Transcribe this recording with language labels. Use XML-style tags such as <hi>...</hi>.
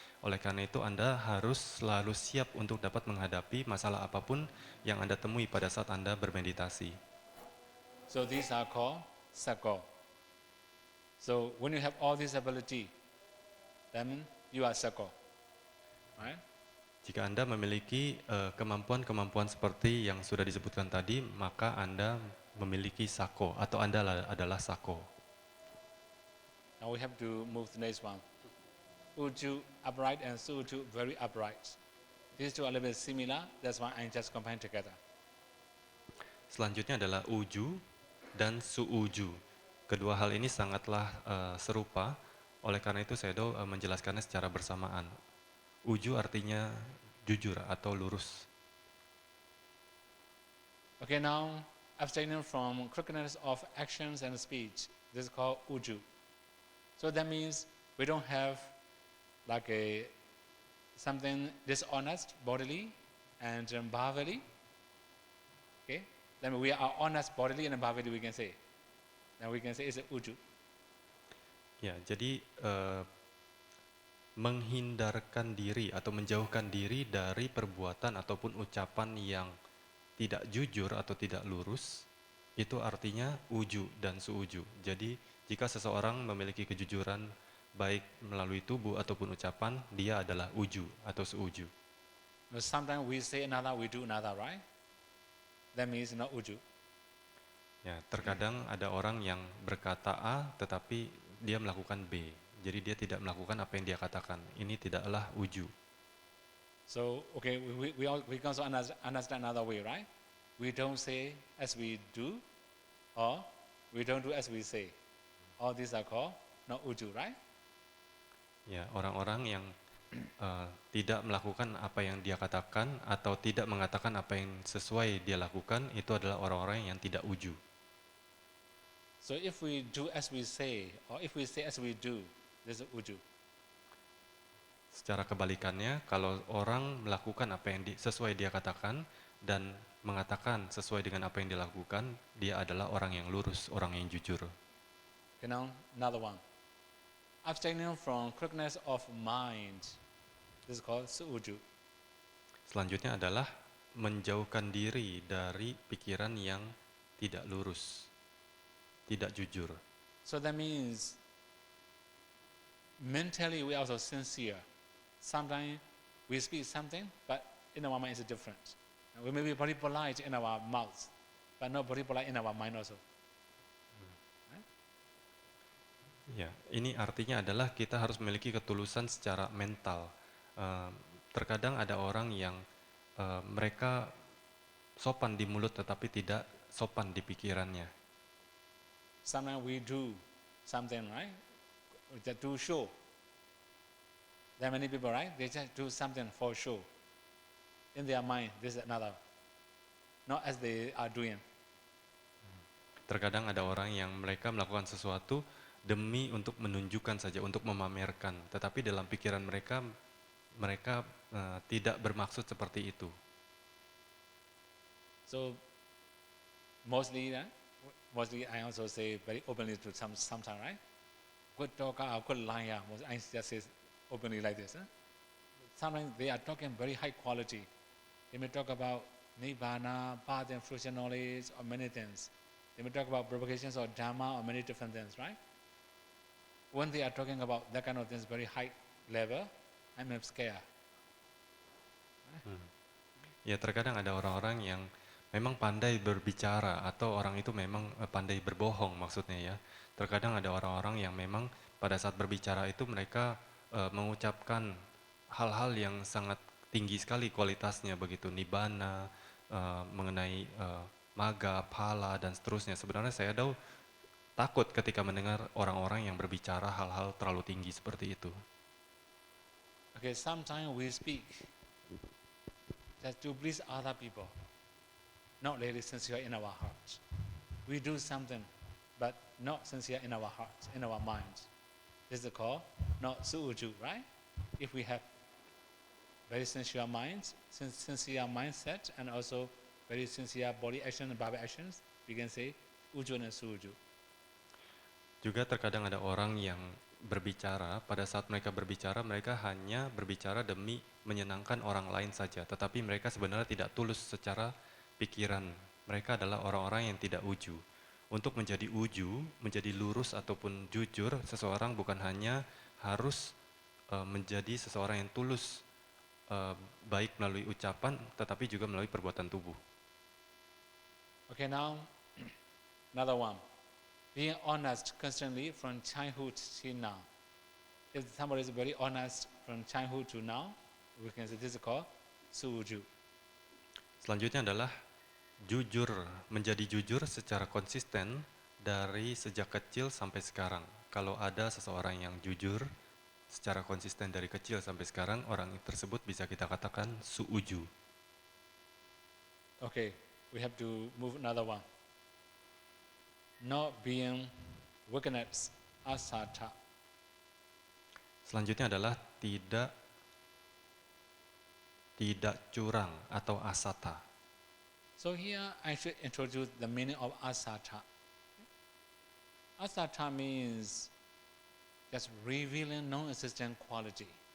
<id>Oleh karena itu, Anda harus selalu siap untuk dapat menghadapi masalah apapun yang Anda temui pada saat Anda bermeditasi.</id> <en>So these are called sakko. So when you have all this ability, then you are sakko, right?</en> <id>Jika Anda memiliki kemampuan-kemampuan seperti yang sudah disebutkan tadi, maka Anda memiliki sako atau Anda adalah sako.</id> <en>Now we have to move to the next one. Uju upright and Suju very upright. These two are a little bit similar, that's why I just combine together.</en> <id>Selanjutnya adalah uju dan suuju. Kedua hal ini sangatlah serupa, oleh karena itu saya menjelaskannya secara bersamaan. Uju artinya jujur atau lurus.</id> <en>Okay, now abstaining from crookedness of actions and speech. This is called uju. So that means we don't have like something dishonest bodily and bhavali. Okay, then we are honest bodily and bhavali we can say. Then we can say it's a uju.</en> <id>Ya, jadi menghindarkan diri atau menjauhkan diri dari perbuatan ataupun ucapan yang tidak jujur atau tidak lurus, itu artinya uju dan suuju. Jadi jika seseorang memiliki kejujuran baik melalui tubuh ataupun ucapan, dia adalah uju atau suuju.</id> <en>Sometimes we say another, we do another, right? That means not uju.</en> <id>Ya, terkadang ada orang yang berkata A tetapi dia melakukan B. Jadi dia tidak melakukan apa yang dia katakan. Ini tidaklah uju.</id> <en>So, okay, we can also understand another way, right? We don't say as we do, or we don't do as we say. All these are called not uju, right?</en> <id>Ya, orang-orang yang tidak melakukan apa yang dia katakan atau tidak mengatakan apa yang sesuai dia lakukan, itu adalah orang-orang yang tidak uju.</id> <en>So if we do as we say, or if we say as we do, this is uju.</en> <id>Secara kebalikannya, kalau orang melakukan apa yang sesuai dia katakan dan mengatakan sesuai dengan apa yang dilakukan, dia adalah orang yang lurus, orang yang jujur.</id> <en>Okay, now another one. Abstaining from crookedness of mind. This is called suuju.</en> <id>Selanjutnya adalah menjauhkan diri dari pikiran yang tidak lurus, tidak jujur.</id> <en>So that means mentally we are also sincere. Sometimes we speak something, but in our mind it's different. We may be very polite in our mouth, but not very polite in our mind also.</en> <id>Ya, ini artinya adalah kita harus memiliki ketulusan secara mental. Terkadang ada orang yang mereka sopan di mulut tetapi tidak sopan di pikirannya.</id> <en>Sometimes we do something, right? We just do show. There are many people, right? They just do something for show. In their mind, this is another. Not as they are doing.</en> <id>Terkadang ada orang yang mereka melakukan sesuatu demi untuk menunjukkan saja, untuk memamerkan. Tetapi dalam pikiran mereka, mereka tidak bermaksud seperti itu.</id> <en>So, mostly I also say very openly to sometimes, right? Good talker or good liar, I just say openly like this. Sometimes they are talking very high quality. They may talk about nibbana, path and fruition knowledge, or many things. They may talk about provocations or dharma or many different things, right? When they are talking about that kind of things, very high level, I'm scared.</en> <id>Ya, terkadang ada orang-orang yang memang pandai berbicara atau orang itu memang pandai berbohong maksudnya ya. Terkadang ada orang-orang yang memang pada saat berbicara itu mereka mengucapkan hal-hal yang sangat tinggi sekali kualitasnya begitu, nibbana, mengenai maga, pala, dan seterusnya. Sebenarnya Sayadaw takut ketika mendengar orang-orang yang berbicara hal-hal terlalu tinggi seperti itu.</id> <en>Okay, sometimes we speak just to please other people, not really sincere in our hearts. We do something, but not sincere in our hearts, in our minds. This is called not su'uju, right? If we have very sincere minds, sincere mindset, and also very sincere body action and body actions, we can say uju and su'uju.</en> <id>Juga terkadang ada orang yang berbicara, pada saat mereka berbicara, mereka hanya berbicara demi menyenangkan orang lain saja, tetapi mereka sebenarnya tidak tulus secara pikiran. Mereka adalah orang-orang yang tidak uju. Untuk menjadi uju, menjadi lurus ataupun jujur, seseorang bukan hanya harus menjadi seseorang yang tulus, baik melalui ucapan, tetapi juga melalui perbuatan tubuh.</id> <en>Okay, now another one. Being honest constantly from childhood till now. If somebody is very honest from childhood to now, we can say this is called su'uju.</en> <id>Selanjutnya adalah jujur, menjadi jujur secara konsisten dari sejak kecil sampai sekarang. Kalau ada seseorang yang jujur secara konsisten dari kecil sampai sekarang, orang tersebut bisa kita katakan su'uju.</id> <en>Okay, we have to move another one. Not being wickedness, asata.</en> <id>Selanjutnya adalah tidak curang atau asata.</id> <en>So here I should introduce the meaning of asata. Asata means just revealing non-existent quality.</en>